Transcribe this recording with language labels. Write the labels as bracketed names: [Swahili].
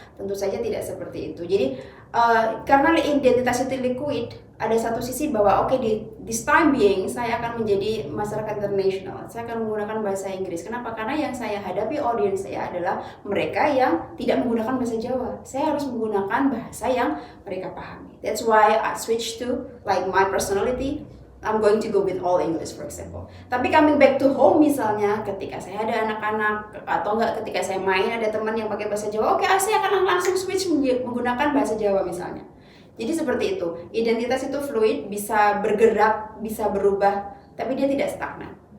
[Indonesian] Tentu saja tidak seperti itu. Jadi karena identitas itu liquid, ada satu sisi bahwa di [English] this time being [Indonesian] saya akan menjadi masyarakat internasional. Saya akan menggunakan bahasa Inggris. Kenapa? Karena yang saya hadapi audiens saya adalah mereka yang tidak menggunakan bahasa Jawa. Saya harus menggunakan bahasa yang mereka pahami. [English] That's why I switch to like my personality. I'm going to go with all English for example. [Indonesian] Tapi [English] coming back to home [Indonesian] misalnya, ketika saya ada anak-anak atau enggak ketika saya main ada teman yang pakai bahasa Jawa, saya akan langsung switch menggunakan bahasa Jawa misalnya. Jadi seperti itu. Identitas itu fluid, bisa bergerak, bisa berubah, tapi dia tidak stagnan.